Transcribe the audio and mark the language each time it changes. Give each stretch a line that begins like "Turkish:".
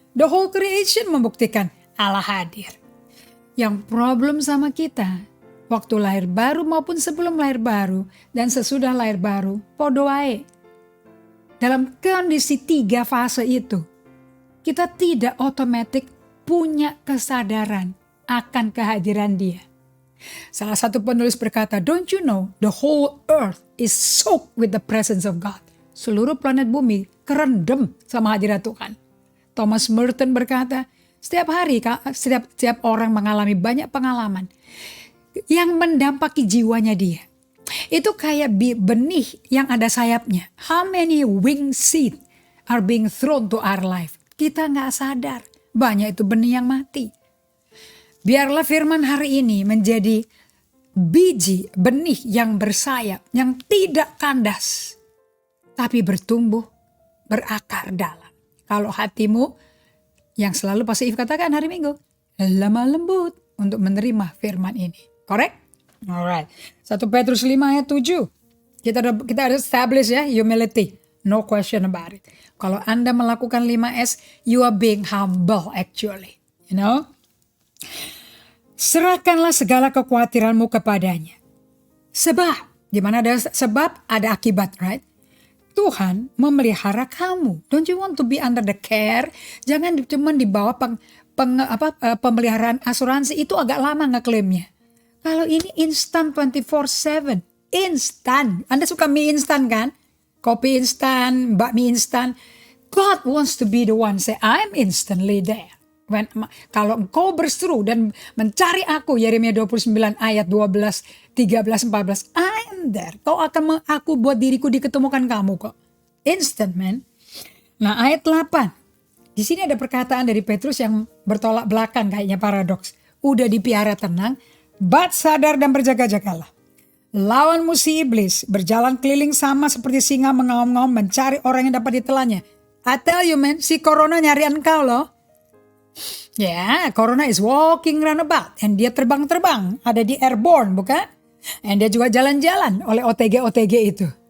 English: The whole creation
Indonesian: membuktikan Allah hadir. Yang problem sama kita, waktu lahir baru maupun sebelum lahir baru dan sesudah lahir baru,
Javanese: podo wae.
Indonesian: Dalam kondisi 3 fase itu, kita tidak otomatis punya kesadaran akan kehadiran Dia. Salah satu penulis berkata,
English: don't you know the whole earth is soaked with the presence of God.
Indonesian: Seluruh planet bumi kerendam sama hadirat Tuhan. Thomas Merton berkata, setiap hari setiap orang mengalami banyak pengalaman yang mendampaki jiwanya dia. Itu kayak benih yang ada sayapnya.
English: How many wing seed are being thrown to our life?
Indonesian: Kita gak sadar. Banyak itu benih yang mati. Biarlah firman hari ini menjadi biji benih yang bersayap, yang tidak kandas, tapi bertumbuh, berakar dalam. Kalau hatimu yang selalu pasif katakan hari Minggu, lemah lembut untuk menerima firman ini.
English: Correct? Alright.
Indonesian: 1 Petrus 5 ayat 7. Kita ada establish ya, humility.
English: No question about it.
Indonesian: Kalau Anda melakukan 5S,
English: you are being humble actually. You know?
Indonesian: Serahkanlah segala kekhawatiranmu kepadanya. Sebab, di mana ada sebab, ada akibat, right? Tuhan memelihara kamu.
English: Don't you want to be under the care?
Indonesian: Jangan cuma di bawah pemeliharaan asuransi itu agak lama ngeklaimnya. Kalau ini instan 24/7, instan. Anda suka mie instan kan? Kopi instan, bakmi instan.
English: God wants to be the one say, I'm instantly there.
Indonesian: Kalau engkau berseru dan mencari aku, Yeremia 29 ayat 12, 13, 14,
English: I'm there.
Indonesian: Aku buat diriku diketemukan kamu kok.
English: Instant, man.
Indonesian: Nah, ayat 8. Di sini ada perkataan dari Petrus yang bertolak belakang, kayaknya paradoks. Udah dipiara tenang, but sadar dan berjaga-jagalah. Lawanmu si iblis, berjalan keliling sama seperti singa mengaum-ngaum mencari orang yang dapat ditelannya.
English: I tell you man,
Indonesian: si corona nyari engkau loh.
English: Ya, corona is walking roundabout.
Indonesian: And dia terbang-terbang, ada di airborne bukan? And dia juga jalan-jalan oleh OTG itu.